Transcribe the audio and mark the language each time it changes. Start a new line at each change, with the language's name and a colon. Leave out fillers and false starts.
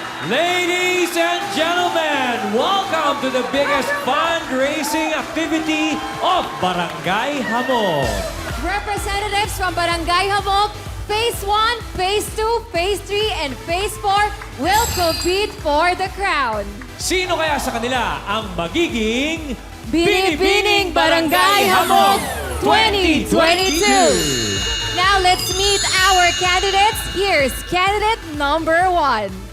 English: Ladies and gentlemen, welcome to the biggest fundraising activity of Barangay Hamog. Representatives from Barangay Hamog, Phase 1, Phase 2, Phase 3, and Phase 4 will compete for the crown.
Filipino: Sino kaya sa kanila ang magiging Binibining Barangay Hamog 2022!
English: Now let's meet our candidates. Here's candidate number 1.